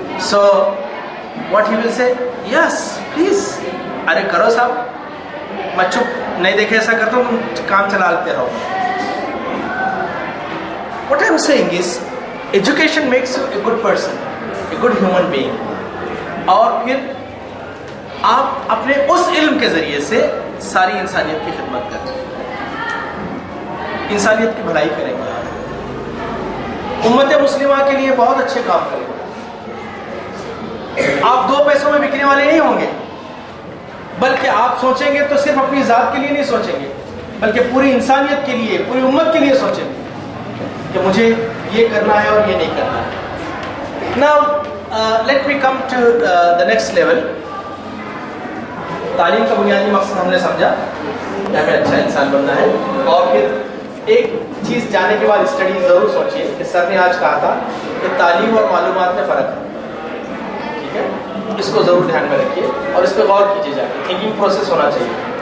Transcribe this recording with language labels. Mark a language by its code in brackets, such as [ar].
[en] so what he will say, yes please, [ur] ارے کرو صاحب, میں چپ نہیں دیکھے ایسا کرتا ہوں, تم کام چلا لیتے رہو. [en] What I'm saying is, education makes you a good person, a good human being. [ur] اور پھر آپ اپنے اس علم کے ذریعے سے ساری انسانیت کی خدمت کریں گے, انسانیت کی بھلائی کریں گے, امت مسلمہ کے لیے بہت اچھے کام کریں گے. آپ 2 پیسوں میں بکنے والے نہیں ہوں گے, بلکہ آپ سوچیں گے تو صرف اپنی ذات کے لیے نہیں سوچیں گے, بلکہ پوری انسانیت کے لیے, پوری امت کے لیے سوچیں گے کہ مجھے یہ کرنا ہے اور یہ نہیں کرنا ہے. [en] Now let me come to the next level. [ur] تعلیم کا بنیادی مقصد ہم نے سمجھا کہ ہمیں اچھا انسان بننا ہے. اور پھر ایک چیز جانے کے بعد اسٹڈی ضرور سوچیے کہ سر نے آج کہا تھا کہ تعلیم اور معلومات میں فرق ہے. ٹھیک ہے, اس کو ضرور دھیان میں رکھیے اور اس پہ غور کیجیے, جا کے تھنکنگ پروسیس ہونا چاہیے.